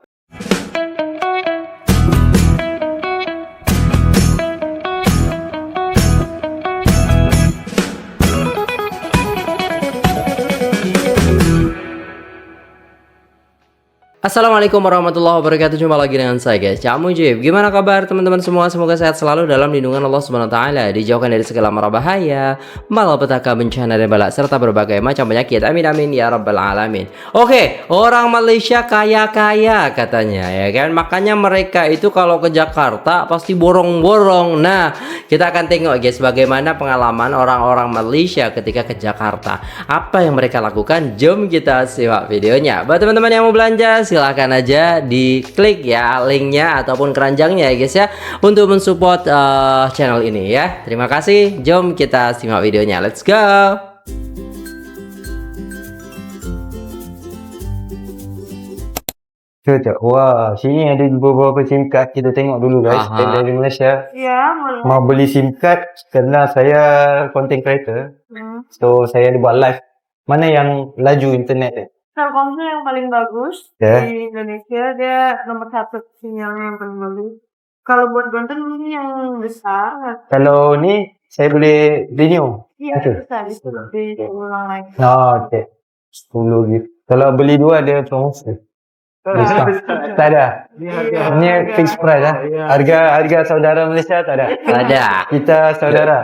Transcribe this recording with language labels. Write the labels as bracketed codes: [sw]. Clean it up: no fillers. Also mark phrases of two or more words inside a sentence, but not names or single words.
[ar] السلام عليكم ورحمة الله وبركاته. [id] Jumpa lagi dengan saya guys, Cak Mujib. Gimana kabar teman-teman semua? Semoga sehat selalu dalam lindungan Allah [ar] سبحانه وتعالى, [id] dijauhkan dari segala mara bahaya, malapetaka, bencana dan bala serta berbagai macam penyakit. [ar] آمين آمين يا رب العالمين. [id] Oke, orang Malaysia kaya-kaya katanya ya kan. Makanya mereka itu kalau ke Jakarta pasti borong-borong. Nah, kita akan tengok guys bagaimana pengalaman orang-orang Malaysia ketika ke Jakarta. Apa yang mereka lakukan? Jom kita simak videonya. Buat teman-teman yang mau belanja, silahkan aja diklik ya linknya ataupun keranjangnya ya guys ya, untuk mensupport channel ini ya. Terima kasih. Jom kita simak videonya. [en] Let's go. [id] Cak, wah, sini ada beberapa [en] SIM card. [id] Kita tengok dulu guys. Dari Malaysia. Ya, boleh. [ms] Mau beli [en] SIM card [ms] kerana saya [en] content creator. [ms] So saya ada buat live. Mana yang laju internet ni? [id] Telkomsel yang paling bagus Ya. di Indonesia, dia nomor 1 sinyalnya yang paling bagus. Kalau buat Banten mungkin yang besar. [ms] Kalau ni saya boleh renew. [id] Iya, Okey. bisa diulang lagi. Okey. 10 gitu. [ms] Kalau beli dua ada promosi. Diskon. Tak ada. Ni fixed price lah. Harga saudara Malaysia tak ada. [id] Ada. Kita saudara.